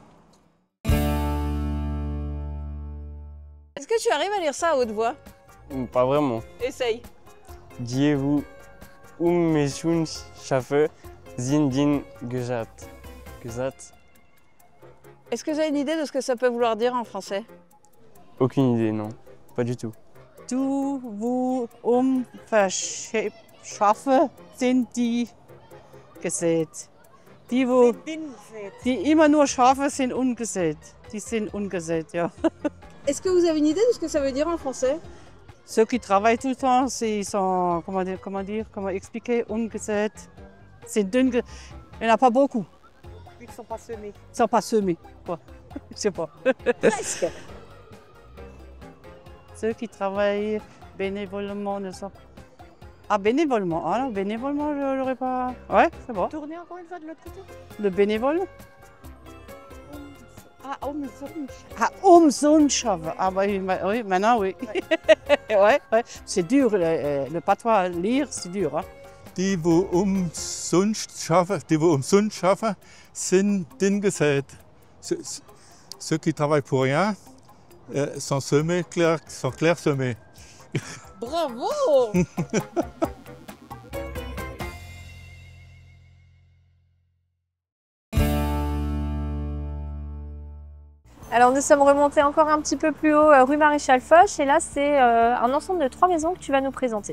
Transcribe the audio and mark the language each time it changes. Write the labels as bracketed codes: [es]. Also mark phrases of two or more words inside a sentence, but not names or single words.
[fr] Est-ce que tu arrives à lire ça à haute voix? Pas vraiment. Essaye. Dievu Meschun Schaffe Zindin Gejat. Est-ce que vous avez une idée de ce que ça peut vouloir dire en français? Aucune idée, non. Pas du tout. [gsw] Du, wo, verschaffe sind die gesät. Die, wo, die immer nur Schafe sind ungesät. Die sind ungesät, ja. [fr] Est-ce que vous avez une idée de ce que ça veut dire en français? Ceux qui travaillent tout le temps, ils sont, comment expliquer, ungesät. C'est dünn, il n'y en a pas beaucoup. Ils ne sont pas semés. Ils ne sont pas semés, quoi. Je sais pas. Presque. Ceux qui travaillent bénévolement ne sont pas... Ah, bénévolement. Ah non, bénévolement, je n'aurais pas... Ouais, c'est bon. Tournez encore une fois de l'autre côté. Le bénévole. Umsonst. Ah bah, oui, maintenant oui. Ouais, ouais. C'est dur, le patois à lire, c'est dur. Hein. [gsw] Die, wo umsonst schaffen, sind dünn gesät. [fr] Ceux qui travaillent pour rien sont clairsemés. Bravo. Alors nous sommes remontés encore un petit peu plus haut rue Maréchal Foch et là c'est un ensemble de 3 maisons que tu vas nous présenter.